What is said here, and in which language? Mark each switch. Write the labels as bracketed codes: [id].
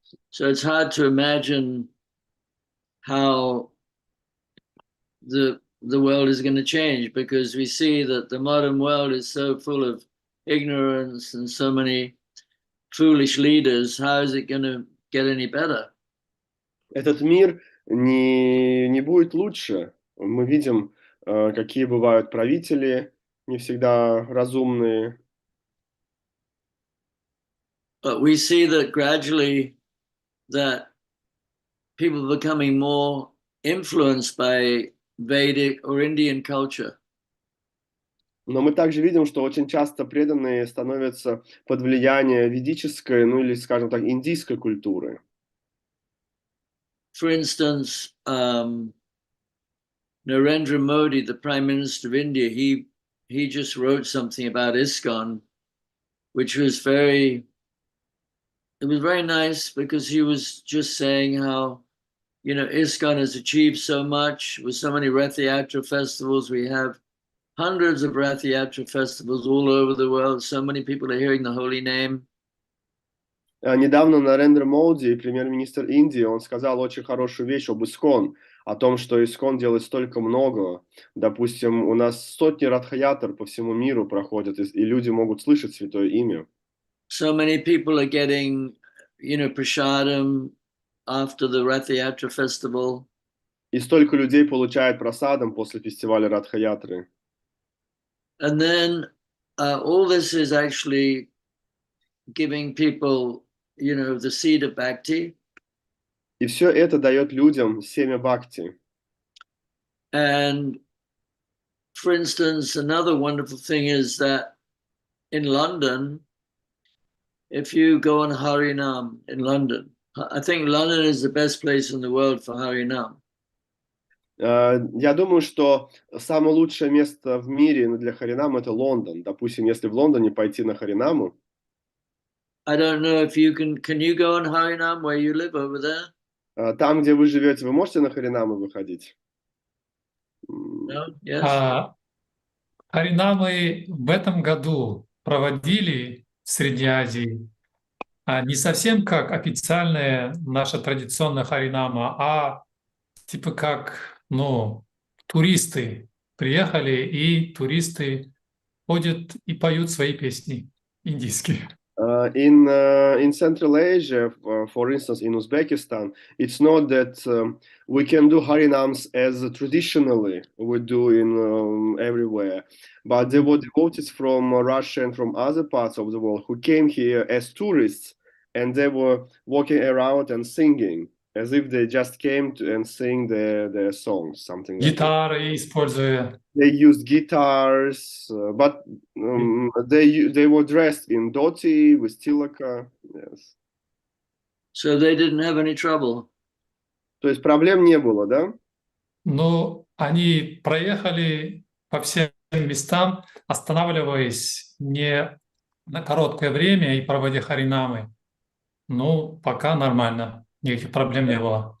[en] So it's hard to imagine how the world is going to change, because we see that the modern world is so full of ignorance and so many foolish leaders. How is it going to get any better? [ru] Этот мир не будет лучше. Мы видим, какие бывают правители, не всегда разумные. [en] But we see that gradually that people are becoming more influenced by Vedic or Indian culture. [ru] Но мы также видим, что очень часто преданные становятся под влиянием ведической, или, скажем так, индийской культуры. [en] For instance, Narendra Modi, the Prime Minister of India, he just wrote something about ISKCON, which was very nice, because he was just saying how, ISKCON has achieved so much with so many Rath Yatra festivals. We have hundreds of Rath Yatra festivals all over the world. So many people are hearing the holy name. [ru] Недавно Нарендра Моди, премьер-министр Индии, он сказал очень хорошую вещь об ISKCON, о том, что ISKCON делает столько многого. Допустим, у нас сотни радха-ятр по всему миру проходят, и люди могут слышать святое имя. [en] So many people are getting, prasadam after the Rath Yatra festival. [ru] И столько людей получают прасадам после фестиваля радха-ятры. [en] And then all this is actually giving people, the seed of bhakti. [ru] И все это дает людям семя бхакти. [en] And for instance, another wonderful thing is that in London, if you go on Harinam in London, I think London is the best place in the world for Harinam. [ru] Я думаю, что самое лучшее место в мире для Харинама – это Лондон. Допустим, если в Лондоне пойти на Харинаму. [en] I don't know if you can you go on Harinam where you live over there? [ru] Там, где вы живете, вы можете на Харинаму выходить? [en] No? Yes. [ru] Харинамы в этом году проводили в Средней Азии не совсем как официальная наша традиционная харинама, а типа как, туристы приехали, и туристы ходят и поют свои песни индийские. [en] In Central Asia, for instance, in Uzbekistan, it's not that we can do Harinams as traditionally we do in everywhere, but there were devotees from Russia and from other parts of the world who came here as tourists, and they were walking around and singing as if they just came to and sing their songs, something like that. [ru] Гитары используя. [en] They used guitars, but they were dressed in dhoti with tilaka. Yes. So they didn't have any trouble. [ru] То есть проблем не было, да? Но они проехали по всем местам, останавливаясь не на короткое время и проводя харинамы. Ну, пока нормально, никаких проблем не было.